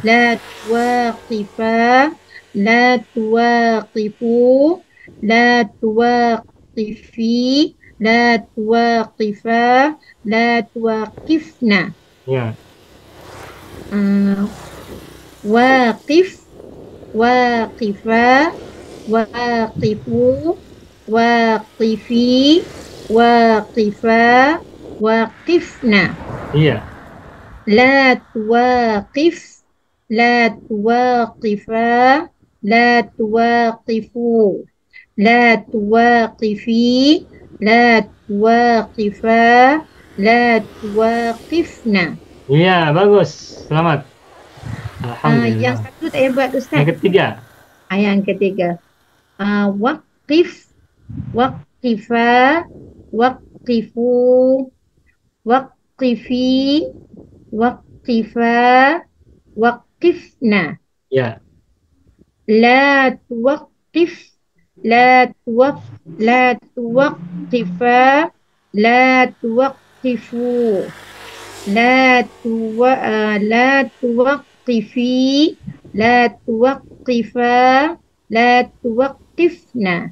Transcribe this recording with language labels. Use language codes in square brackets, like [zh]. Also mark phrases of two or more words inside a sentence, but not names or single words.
[ar] لا تواقفَ، لا تواقفا، لا تواقفوا، لا تواقفي، لا تواقفا، لا تواقفن. [ms] Ya. [ar] واقف، واقفا، واقفوا، واقفي، واقفا، واقفن. [ms] Iya. [ar] لا تواقف، لا تواقفا، لا تواقفوا، لا تواقفي، لا تواقفا، لا تواقفن. [ms] Iya, bagus. Selamat. Alhamdulillah. Yang satu tak payah buat Ustaz. Yang ketiga. Yang ketiga. [ar] واقف، واقفا، واقفوا، واقفي، واقفا، واقفن. [ms] Ya. [ar] لا تواقف، لا تواقفا، لا تواقفوا، لا تواقفي، لا تواقفا، لا لطفنا.